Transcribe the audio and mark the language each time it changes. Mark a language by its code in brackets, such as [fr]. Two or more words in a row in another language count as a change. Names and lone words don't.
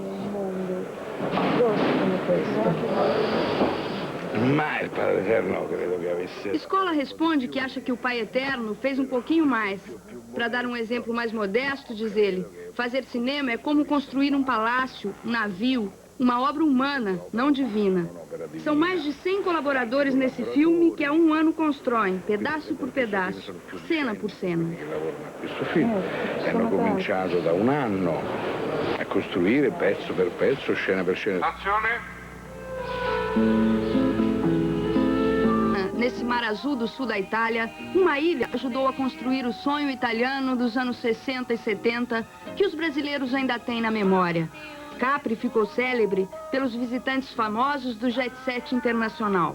[it] Ma il Padre Eterno credo che avesse... [pt] Scola responde que acha que o Pai Eterno fez um pouquinho mais. Para dar um exemplo mais modesto, diz ele, fazer cinema é como construir um palácio, um navio, uma obra humana, não divina. São mais de 100 colaboradores nesse filme que há um ano constroem, pedaço por pedaço, cena por cena. [it] Questo film hanno cominciato da un anno a costruire pezzo per pezzo, scena per scena. [pt] Nesse mar azul do sul da Itália, uma ilha ajudou a construir o sonho italiano dos anos 60 e 70 que os brasileiros ainda têm na memória. Capri ficou célebre pelos visitantes famosos do [en] jet set [pt] internacional.